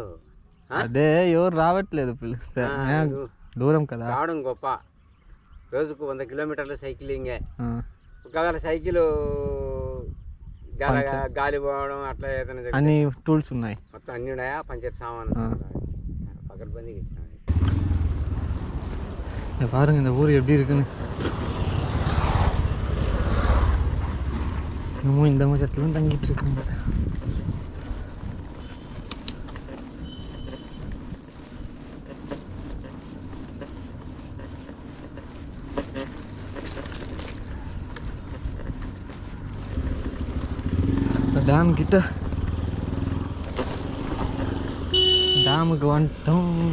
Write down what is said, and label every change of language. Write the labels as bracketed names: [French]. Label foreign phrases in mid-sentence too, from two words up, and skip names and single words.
[Telugu] అదే ఎవరు రావట్లేదు, పిలిస్తే దూరం కదా రావడం గొప్ప. రోజుకు 100 కిలోమీటర్లు సైకిలింగే. ఒకవేళ సైకిల్ గాలి పోవడం అట్లా ఏదైనా అన్ని టూల్స్ ఉన్నాయి, మొత్తం అన్నీ ఉన్నాయా, పంచర్ సామాను పకడ్బందీగా ఇచ్చినాయి. [Tamil] பாருங்க இந்த ஊர் எப்படி இருக்குன்னு. இன்னமும் இந்த மச்சத்துலாம் தங்கிட்டு இருக்காங்க. டேம் கிட்ட, டேமுக்கு வந்துட்டோம்.